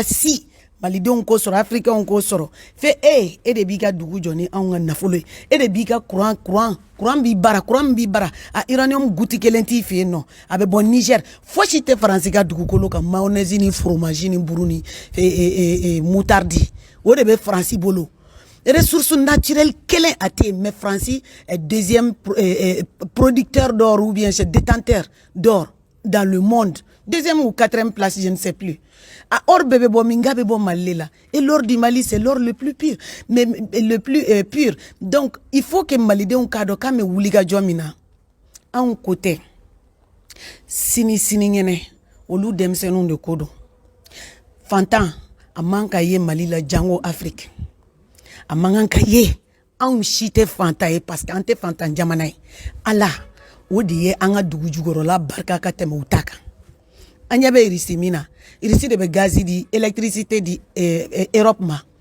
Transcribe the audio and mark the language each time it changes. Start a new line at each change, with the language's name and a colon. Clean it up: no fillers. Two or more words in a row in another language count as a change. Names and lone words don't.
Bambara: si malidenw k'o sɔrɔ africains k'o sɔrɔ fɛ e de b'i ka dugu jɔ ni anw ka nafolo ye e de b'i ka courant b'i bara a uranium goutte kelen t'i fɛ yen nɔ a bɛ bɔ Niger fosi tɛ Faransi ka dugukolo kan mayonnaise ni fromage ni buru ni moutarde o de bɛ Faransi bolo
French: ressources naturelles
Bambara: kelen a tɛ
French: mais Faransi est deuxième producteur d'or ou bien c'est détenteur d'or dans le monde deuxième ou quatrième place je ne sais plus
Bambara: a or bɛɛ bɛ bɔ min ga bɛ bɔ Mali la
French: et l'or du Mali c'est l'or le plus pur mais le plus pur donc il faut que
Bambara: malidenw k'a dɔn k'an bɛ wuli ka jɔ min na anw ko tɛ sini ɲɛnɛ olu denmisɛnninw de ko don fantan a man ka ye Mali la jango Afrique a man ka ye anw si tɛ fantan ye parce que an tɛ fantan jamana ye ala o de ye an ka dugu jukɔrɔla barika ka tɛmɛ u ta kan an ɲɛ bɛ Irisi min na Irisi de bɛ gazi di électricité di Europe ma